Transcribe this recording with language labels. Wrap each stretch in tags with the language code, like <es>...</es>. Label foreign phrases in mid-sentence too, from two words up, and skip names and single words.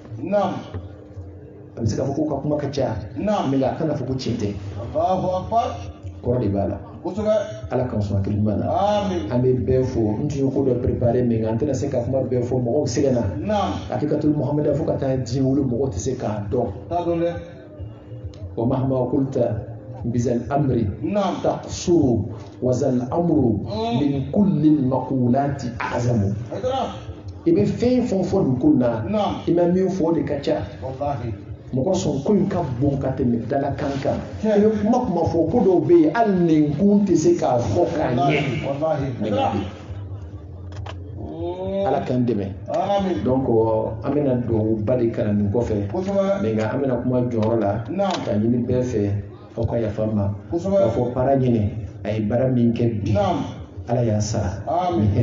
<bm>a bɛ se k'a fɔ ko ka kuma ka ca mais a kana fɔ ko tiɲɛ tɛ kɔrɔ de b'a la Ala k'an sɔn hakili ɲuman na an bɛ bɛɛ fo n tun ye ko dɔ préparé mais an tɛna se ka kuma bɛɛ fɔ mɔgɔw sɛgɛnna</bm> <ar>الحقيقة المحمدية</ar> <bm>fo ka taa diɲɛ wolo mɔgɔw tɛ se k'a dɔn</bm> <ar>ومهما قلت بذا الأمر تقصر وذا الأمر من كل مقالة أعظم</ar> <bm>i bɛ fɛn fɛn fɔ nin ko na i ma min fɔ o de ka ca mɔgɔ sɔn ko in ka bon ka tɛmɛ dalakan kan i bɛ kuma kuma fɔ ko dɔw bɛ yen hali nin kun tɛ se k'a fɔ k'a ɲɛ Ala k'an dɛmɛ donc an bɛna duwawuba de kalan nin kɔfɛ mais nka an bɛna kuma jɔyɔrɔ la ka ɲini bɛɛ fɛ aw ka yafa n ma k'a fɔ para ɲini a ye baara min kɛ bi Ala y'a sara ni hɛrɛ</bm>